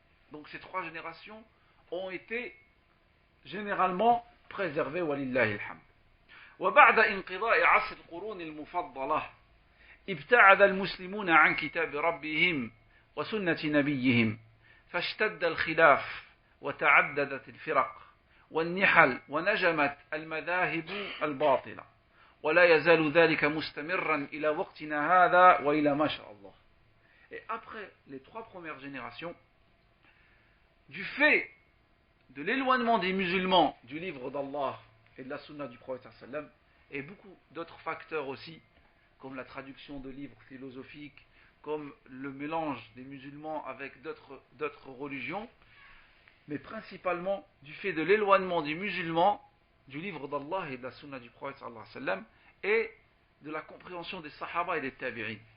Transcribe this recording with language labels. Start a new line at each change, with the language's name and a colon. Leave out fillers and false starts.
French: Donc ces 3 générations ont été généralement préservées, walillahi alhamd.
Arabic: وبعد انقضاء عصر القرون المفضلة ابتعد المسلمون عن كتاب ربهم وسنة نبيهم فاشتد الخلاف وتعددت الفرق والنحل ونجمت المذاهب الباطلة ولا يزال ذلك مستمرا إلى وقتنا هذا وإلى ما شاء الله.
French: Et après les 3 premières générations, du fait de l'éloignement des musulmans du livre d'Allah et de la sunna du prophète sallam, et beaucoup d'autres facteurs aussi, comme la traduction de livres philosophiques, comme le mélange des musulmans avec d'autres religions, mais principalement du fait de l'éloignement des musulmans du livre d'Allah et de la sunna du prophète sallam, et de la compréhension des sahaba et des tabi'in.